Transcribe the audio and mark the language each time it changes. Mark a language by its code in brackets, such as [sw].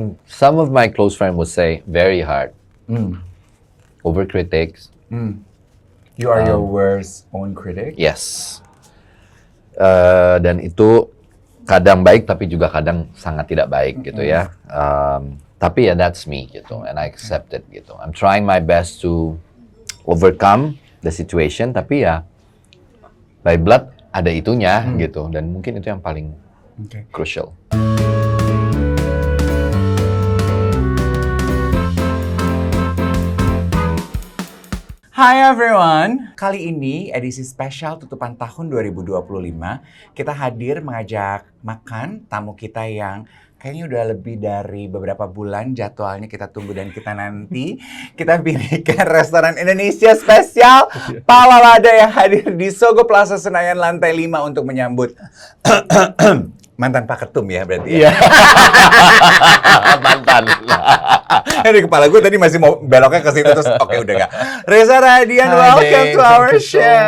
[en] Some of my close friends would say very hard. Overcritics. You are your worst own critic? Yes. [id] Dan itu kadang baik tapi juga kadang sangat tidak baik gitu ya. Tapi ya [en] that's me gitu, and I accept it gitu. I'm trying my best to overcome the situation, [id] tapi ya [en] by blood [id] ada itunya gitu, dan mungkin itu yang paling [en] crucial. Hi everyone, [id] kali ini edisi spesial tutupan tahun 2025, kita hadir mengajak makan tamu kita yang kayaknya udah lebih dari beberapa bulan jadwalnya kita tunggu dan kita nanti. Kita pilihkan restoran Indonesia spesial Palalada yang hadir di Sogo Plaza Senayan lantai 5 untuk menyambut mantan Pak Ketum ya berarti ya? Mantan. Di kepala gue tadi masih mau beloknya ke situ terus oke udah gak. [en] Reza Radian, welcome to our show.